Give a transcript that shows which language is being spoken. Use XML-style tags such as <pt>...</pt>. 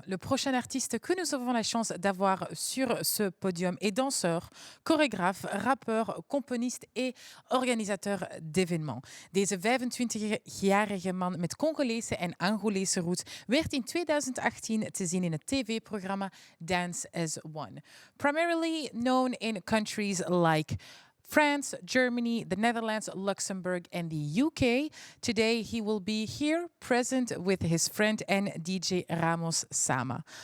<fr>Le prochain artiste que nous avons la chance d'avoir sur ce podium est danseur, chorégraphe, rappeur, componist et organisateur d'événements.</fr> <nl>Deze 25-jarige man met Congolese en Angolese roots werd in 2018 te zien in het tv-programma Dance as One.</nl> <en>Primarily known in countries like France, Germany, the Netherlands, Luxembourg, and the UK. Today, he will be here present with his friend and DJ Ramos Sama.</en>